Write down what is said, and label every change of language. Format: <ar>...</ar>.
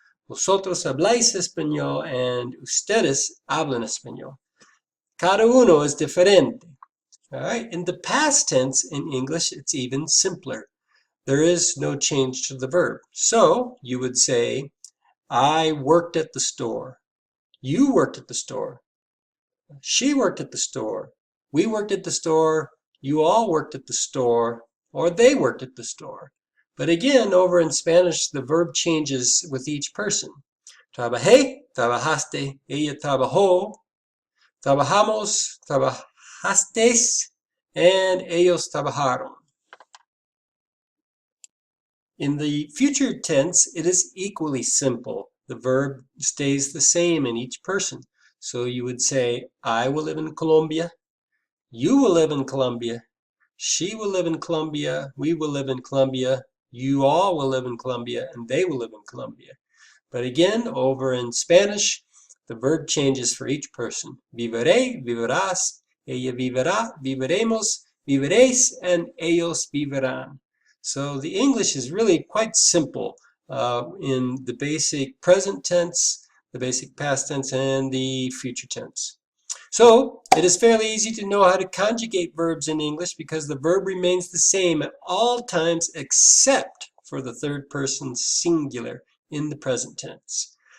<es>Vosotros habláis español. And ustedes hablan español. Cada uno es diferente.</es> <en>All right. In the past tense in English, it's even simpler. There is no change to the verb. So you would say, I worked at the store. You worked at the store. She worked at the store. We worked at the store. You all worked at the store. Or they worked at the store. But again, over in Spanish, the verb changes with each person.</en> <es>Trabajé, trabajaste, ella trabajó, trabajamos, trabajasteis, and ellos trabajaron.</es> <en>In the future tense, it is equally simple. The verb stays the same in each person. So you would say, I will live in Colombia. You will live in Colombia. She will live in Colombia. We will live in Colombia. You all will live in Colombia. And they will live in Colombia. But again, over in Spanish, the verb changes for each person.</en> <es>Viviré, vivirás. Ella vivirá, viviremos, viviréis, and ellos vivirán.</es> <en>So the English is really quite simple in the basic present tense, the basic past tense, and the future tense. So it is fairly easy to know how to conjugate verbs in English because the verb remains the same at all times except for the third person singular in the present tense.</en>